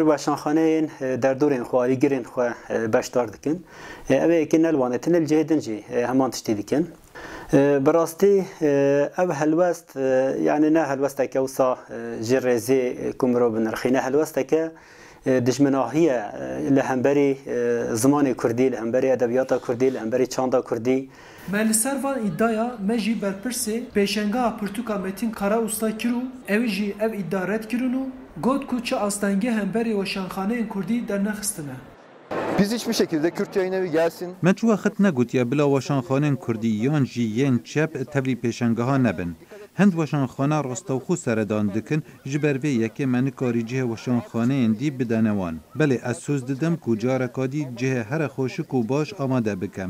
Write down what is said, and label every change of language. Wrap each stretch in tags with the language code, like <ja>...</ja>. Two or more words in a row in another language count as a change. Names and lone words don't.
<ku>weşanxaneyên derdorên xwe alîgirên xwe beşdar dikin ev ê yekê nelwanetin el cihê din jî heman tiştî dikin bi rastî ev helwest yani ne helwesteke wisa ji rêzê ku mirov binirxîne helwesteke dijminahiye li hemberî zimanê Kurdî li hemberî edebiyata Kurdî li hemberî çanda Kurdî. Me li ser van îdaya me jî berpirsê pêşengeha Pirtûka Metin Kara Usta kirû ew jî ev îda red kirin û got ku çi astengeh hemberî weşanxaneyên Kurdî dernexistine.</ku> <tr>Biz hiçbir şekilde Kürt Yayınevi gelsin.</tr> <ku>Me çi wexit negotiye bila weşanxaneyên Kurdî yan jî yên çep tevlî pêşengeha nebin. Hend weşanxana rastewxû seredan dikin ji ber vê yekê me nikarî cihê weşanxaneyên dî bidene wan. Belê ez söz didim ku careka dî cihê here xweşik û baş amade bikim.</ku>